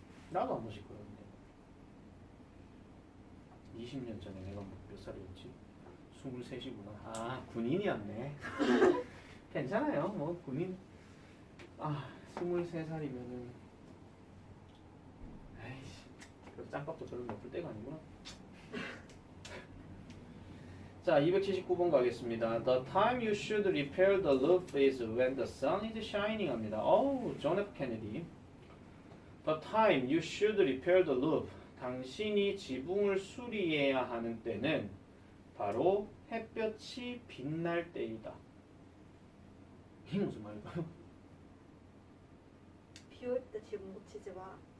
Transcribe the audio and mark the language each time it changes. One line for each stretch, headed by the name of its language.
Korean: 나도 한 번씩 그러는데 20년 전에 내가 몇 살이었지? 23이구나. 아 군인이었네. 괜찮아요. 뭐 군인 23살이면은 에이씨 그래서 짬밥도 별로 먹을 때가 아니구나. 자 279번 가겠습니다.
English: The time you should repair the roof is when the sun is shining
Korean: 합니다. 존 F 케네디.
English: The time you should repair the roof.
Korean: 당신이 지붕을 수리해야 하는 때는 바로 햇볕이 빛날 때이다. 이게 무슨 말일까요? 비 올 때 지붕 고치지 마.